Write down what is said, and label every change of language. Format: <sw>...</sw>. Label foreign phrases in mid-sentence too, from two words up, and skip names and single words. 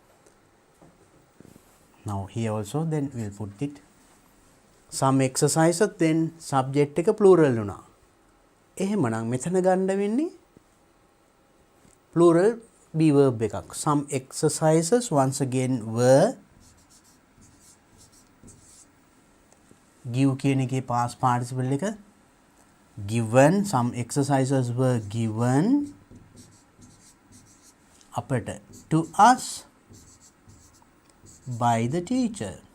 <en>Now here also then we'll put it some exercises then subject එක plural වුණා.</en> <si>එහෙමනම් මෙතන ගන්න වෙන්නේ</si> <en>plural be verb</en> <si>එකක්.</si> <en>Some exercises once again were give</en> <si>කියන එකේ</si> <en>past participle එක given. Some exercises were given අපට to us by the teacher.</en>